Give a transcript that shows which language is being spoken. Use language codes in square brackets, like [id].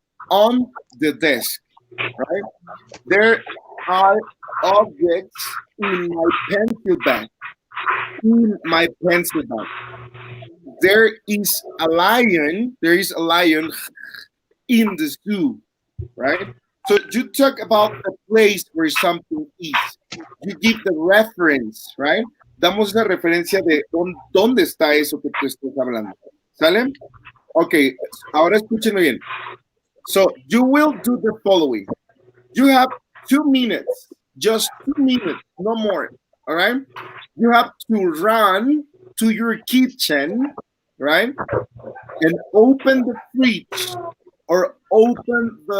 [en] On the desk, right? There are objects in my pencil bag. In my pencil bag. There is a lion in the zoo, right? So you talk about the place where something is. You give the reference, right? [es] Damos la referencia de dónde está eso que tú estás hablando. ¿Sale? Ok, ahora escúchenme bien. [en] So you will do the following. You have 2 minutes, just 2 minutes, no more. All right? You have to run to your kitchen, right? And open the fridge or open